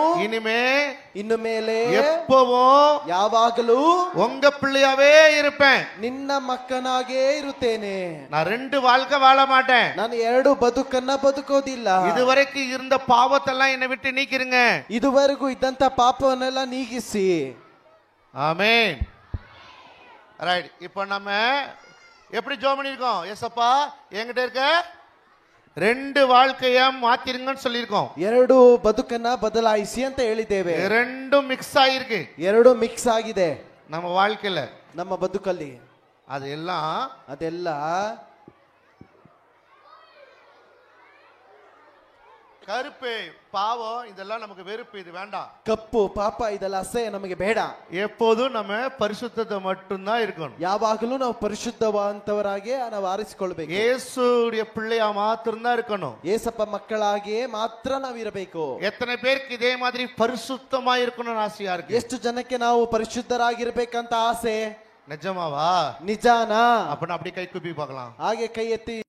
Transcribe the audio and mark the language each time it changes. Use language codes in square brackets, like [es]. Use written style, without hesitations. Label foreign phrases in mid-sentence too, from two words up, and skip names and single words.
[ta] இனிமே [kn] ಇನ್ನು ಮೇಲೆ [ta] எப்பவும் [kn] ಯಾವಾಗಲೂ [ta] உங்க பிள்ளையாவே இருப்பேன். [kn] ನಿನ್ನ ಮಕ್ಕನಾಗೇ ಇರುತ್ತೇನೆ. [ta] நான் 2 வாழ்க்கை வாழ மாட்டேன். [kn] ನಾನು 2 ಬದುಕನ್ನ ಬದುಕೋದಿಲ್ಲ. [ta] இதுவரைக்கும் இருந்த பாவத்தெல்லாம் என்னை விட்டு நீக்கிருங்க. [kn] ಇದುವರೆಗೂ ಇದ್ದಂತ ಪಾಪವನ್ನೆಲ್ಲ ನೀಗಿಸಿ. [ta] ஆமென். ரைட். இப்போ நம்ம எப்படி ஜெபம் பண்ணிருக்கோம்? ஏசப்பா என்கிட்ட இருக்க 2 வாழ்க்கைய மாத்திருங்கன்னு சொல்லிருக்கோம். [kn] 2 ಬದುಕನ್ನ ಬದಲಾಯಿಸಿ ಅಂತ ಹೇಳಿದ್ದೇವೆ. [ta] 2 மிக்ஸ் ஆயிருக்கு. [kn] 2 ಮಿಕ್ಸ್ ಆಗಿದೆ [ta] நம்ம வாழ்க்கையில. [kn] ನಮ್ಮ ಬದುಕಲ್ಲಿ. [ta] ಅದೆಲ್ಲ கருப்பு பாவம் இதெல்லாம் நமக்கு வெறுப்பு, இது வேண்டாம். [kn] ಕಪ್ಪು ಪಾಪ ಇದೆಲ್ಲ ಅಸಹ್ಯ, ನಮಗೆ ಬೇಡ. [ta] எப்போதும் நம்ம பரிசுத்தத்தை மட்டும் தான் இருக்கணும். [kn] ಯಾವಾಗಲೂ ನಾವು ಪರಿಶುದ್ಧವಂತವರಾಗಿ ನಾವು ಆರಿಸಿಕೊಳ್ಳಬೇಕು. [ta] இயேசுவுடைய பிள்ளையா மாத்திரம் தான் இருக்கணும். [kn] ಯೇಸಪ್ಪ ಮಕ್ಕಳಾಗಿ ಮಾತ್ರ ನಾವು ಇರಬೇಕು. [ta] எத்தனை பேருக்கு இதே மாதிரி பரிசுத்தமா இருக்கணும்னு ஆசையா இருக்கு? [kn] ಎಷ್ಟು ಜನಕ್ಕೆ ನಾವು ಪರಿಶುದ್ಧರಾಗಿರ್ಬೇಕಂತ ಆಸೆ? [ta] நிஜமாவா? [kn] ನಿಜಾನಾ? [ta] அப்ப அப்படியே கை கூப்பி பார்க்கலாம். [kn] ಹಾಗೆ ಕೈ ಎತ್ತಿ